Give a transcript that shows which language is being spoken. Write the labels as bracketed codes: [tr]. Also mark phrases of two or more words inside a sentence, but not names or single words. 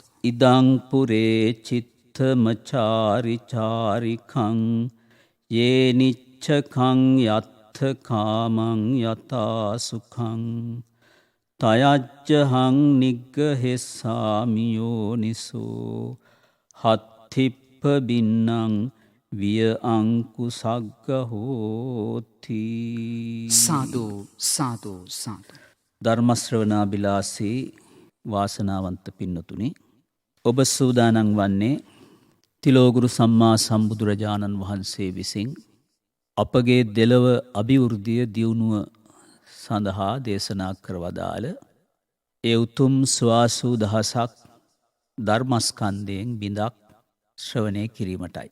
[pi] ඉදං පුරේ චිත්තමචාරි චාරිකං යේනිච්ඡකං යත්ථ කාමං යතා සුඛං තයජ්ජහං නිග්ගහෙස්සාමි යෝනිසෝ හත්ථිප්ප බින්නං විය අංකුසග්ග හෝති. සාදු සාදු සාදු. [si] ධර්ම ශ්‍රවණාබිලාසී වාසනාවන්ත පින්නතුනි, ඔබ සූදානම් වන්නේ තිලෝගුරු සම්මා සම්බුදුරජාණන් වහන්සේ විසින් අපගේ දෙලොව අභිවෘද්ධිය දියුණුව සඳහා දේශනා කර වදාළ ඒ උතුම් ස්වාසූ දහසක් ධර්මස්කන්ධයෙන් බිඳක් ශ්‍රවණය කිරීමටයි.